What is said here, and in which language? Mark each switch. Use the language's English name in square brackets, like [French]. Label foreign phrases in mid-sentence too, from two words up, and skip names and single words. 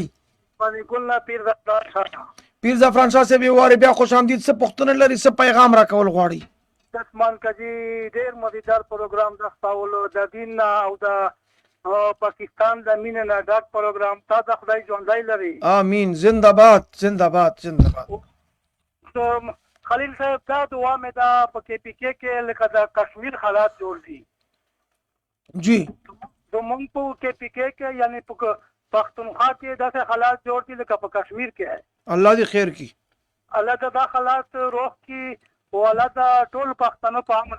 [Pashto] باندې ګل نه پیر زفران شاه پیر زعفران شاه صاحب یو وارې بیا خوش آمدید څه پوښتنه لري څه پیغام راکول غواړي دسمان کجی ډیر مزیدار پروګرام د خپلو د دین نه او د پاکستان د مینې نه ډاک پروګرام تا د خدای ژوندی لري آمین زنده باد زنده باد زنده باد خلیل صاحب دا دعا مې دا په کې پی کې لکه د کشمیر حالات جوړ دي جی زمونږ په کې پی کې یعنی په پښتونخوا کې داسې حالات جوړ دي لکه په کشمیر کې الله دې خیر کی الله دا حالات روح کی او الله دا ټول پښتنو په امن